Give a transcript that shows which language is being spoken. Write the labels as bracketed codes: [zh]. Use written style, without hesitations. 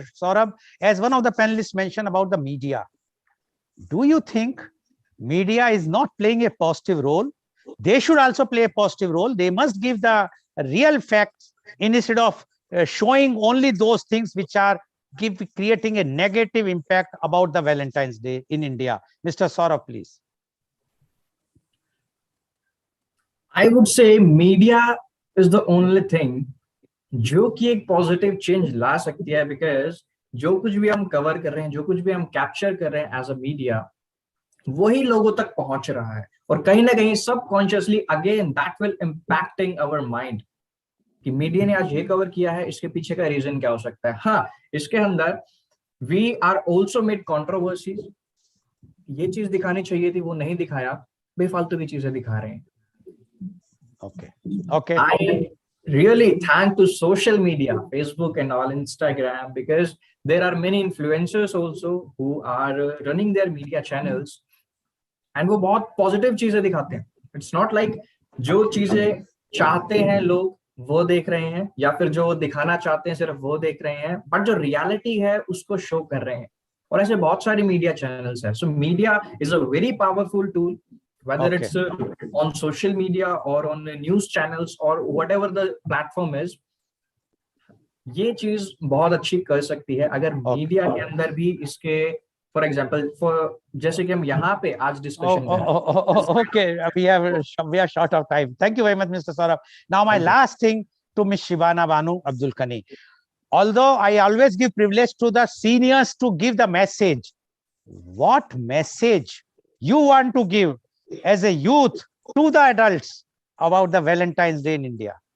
[en] Saurabh, as one of the panelists mentioned about the media, do you think media is not playing a positive role? They should also play a positive role. They must give the real facts instead of showing only those things which are creating a negative impact about the Valentine's Day in India. Mr. Saurabh, please. I would say media is the only thing [hi] जो कि एक positive change ला सकती है, [en] because [hi] जो कुछ भी हम cover कर रहे हैं, जो कुछ भी हम कैप्चर कर रहे हैं [en] as a media, [hi] वही लोगों तक पहुंच रहा है, और कहीं ना कहीं subconsciously [en] again that will impacting our mind [hi] कि मीडिया ने आज ये कवर किया है, इसके पीछे का रीजन क्या हो सकता है। हाँ, इसके अंदर [en] we are also made controversies, [hi] ये चीज दिखानी चाहिए थी वो नहीं दिखाया, बेफालतू की चीजें दिखा रहे हैं। [en] Okay. Okay. I really thank to social media, Facebook and all, Instagram, because there are many influencers also who are running their media channels, and [hi] वो बहुत पॉजिटिव चीजें दिखाते हैं। [en] it's not like [hi] जो चीजें चाहते हैं लोग वो देख रहे हैं, या फिर जो दिखाना चाहते हैं सिर्फ वो देख रहे हैं, बट जो रियलिटी है उसको शो कर रहे हैं। और ऐसे बहुत सारे मीडिया चैनल्स हैं। [en] So media is a very powerful tool, whether Okay. it's on social media or on the news channels or whatever the platform is, [hi] ये चीज बहुत अच्छी कर सकती है अगर मीडिया के अंदर भी इसके, फॉर एग्जांपल, फॉर जैसे कि हम यहाँ पे आज discussion [en] Okay, we are short of time. Thank you very much, Mr. Saurabh. Now, my last thing to Miss Shibana Banu Abdul Kani. Although I always give privilege to the seniors to give the message, what message you want to give as a youth to the adults about the Valentine's Day in India?